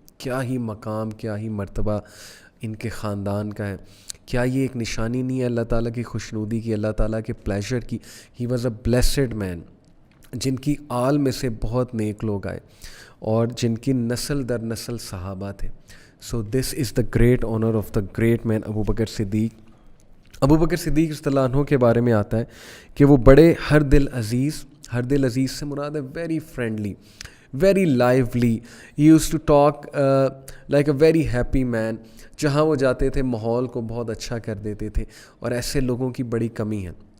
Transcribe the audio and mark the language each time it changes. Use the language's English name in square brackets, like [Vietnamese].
[Urdu] کیا ہی مقام, کیا ہی مرتبہ ان کے خاندان کا ہے. کیا یہ ایک نشانی نہیں ہے اللہ تعالیٰ کی خوشنودی کی, اللہ تعالیٰ کے پلیجر کی. [English] He was a blessed man. [Urdu] جن کی آل میں سے بہت نیک لوگ آئے اور جن کی نسل در نسل صحابہ تھے. [English] So this is the great honour of the great man Abu Bakr Siddique. [Urdu] ابو بکر صدیق رضی اللہ عنہ کے بارے میں آتا ہے کہ وہ بڑے ہر دل عزیز سے مراد ہے [English] Very friendly, very lively. He used to talk like a very happy man. [Urdu] جہاں وہ جاتے تھے ماحول کو بہت اچھا کر دیتے تھے, اور ایسے لوگوں کی بڑی کمی ہے.